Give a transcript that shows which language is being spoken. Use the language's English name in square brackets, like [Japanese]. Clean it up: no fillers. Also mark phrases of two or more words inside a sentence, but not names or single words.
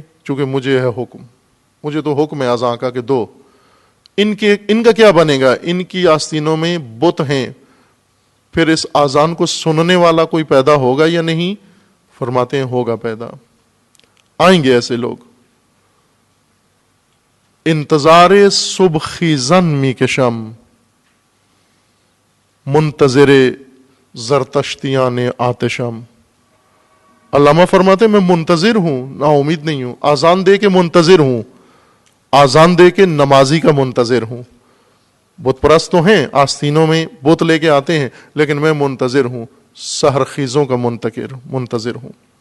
[Urdu] چونکہ مجھے ہے حکم، مجھے تو حکم ہے اذان کا کہ دو. ان کا کیا بنے گا؟ ان کی آستینوں میں بت ہیں. پھر اس اذان کو سننے والا کوئی پیدا ہوگا یا نہیں؟ فرماتے ہیں ہوگا پیدا. آئیں گے ایسے لوگ. [Persian] انتظار صبح خیزن می کشم، منتظر زرتشتیان آتشم. [Urdu] علامہ فرماتے ہیں میں منتظر ہوں، نا امید نہیں ہوں. اذان دے کے منتظر ہوں، اذان دے کے نمازی کا منتظر ہوں. بت پرست تو ہیں، آستینوں میں بت لے کے آتے ہیں، لیکن میں منتظر ہوں، سحر خیزوں کا منتظر ہوں.